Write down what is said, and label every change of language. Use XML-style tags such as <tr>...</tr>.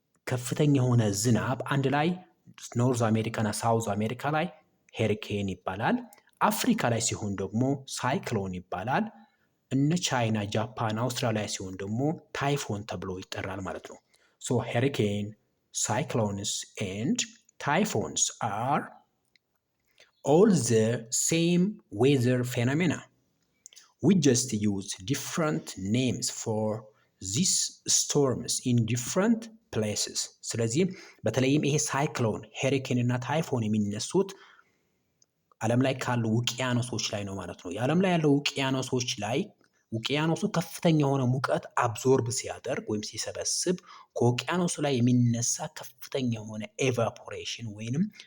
<am>ከፍተኛ የሆነ ዝናብ አንድ ላይ ኖርዝ አሜሪካ እና ሳውዝ አሜሪካ ላይ ሄሪኬን ይባላል። አፍሪካ ላይ ሲሆን ደግሞ ሳይክሎን ይባላል። እነ ቻይና፣ ጃፓን፣ አውስትራሊያ ሲሆን ደግሞ ታይፎን ተብሎ ይጠራል ማለት ነው። ሶ ሄሪኬን</am> <en>cyclones and typhoons are all the same weather phenomena. We just use different names for these storms in different places.</en> <am>ስለዚህ በተለይም ይሄ ሳይክሎን፣ ሄሪኬን እና ታይፎን የሚነሱት ዓለም ላይ ካሉ ውቅያኖሶች ላይ ነው ማለት ነው። የዓለም ላይ ያለው ውቅያኖሶች ላይ ውቅያኖሱ ከፍተኛ የሆነ ሙቀት አብዞርብ ሲያደርግ ወይም ሲሰበስብ ከውቅያኖሱ ላይ የሚነሳ ከፍተኛ የሆነ ኤቫፖሬሽን ወይንም</am>